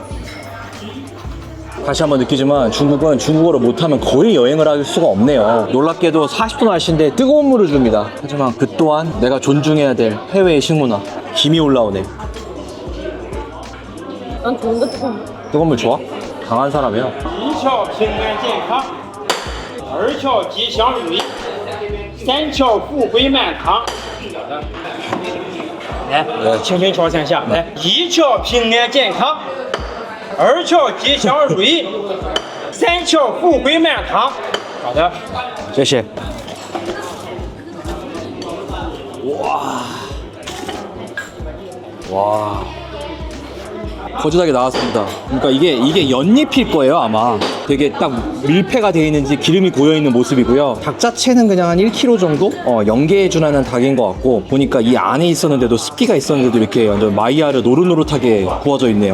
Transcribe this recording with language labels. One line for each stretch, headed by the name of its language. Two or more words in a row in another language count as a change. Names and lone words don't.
Korean: 다시 한번 느끼지만 중국은 중국어를 못하면 거의 여행을 할 수가 없네요. 놀랍게도 40도 날씨인데 뜨거운 물을 줍니다. 하지만 그 또한 내가 존중해야 될 해외의 식문화. 김이 올라오네. 난 좋은데 조금. 뜨거운 물 좋아? 강한 사람이야.
Chinese: 一窍平安健康，二窍吉祥如意，三窍富贵满堂。来，轻轻敲三下。来，一窍平安健康，二窍吉祥如意，三窍富贵满堂。好的。谢谢。
Korean: 와. 거지닭이 나왔습니다. 그러니까 이게 연잎일 거예요 아마. 되게 딱 밀폐가 되어 있는지 기름이 고여 있는 모습이고요. 닭 자체는 그냥 한 1kg 정도 연계해주라는 닭인 것 같고 보니까 이 안에 있었는데도 습기가 있었는데도 이렇게 완전 마이야르 노릇노릇하게 구워져 있네요.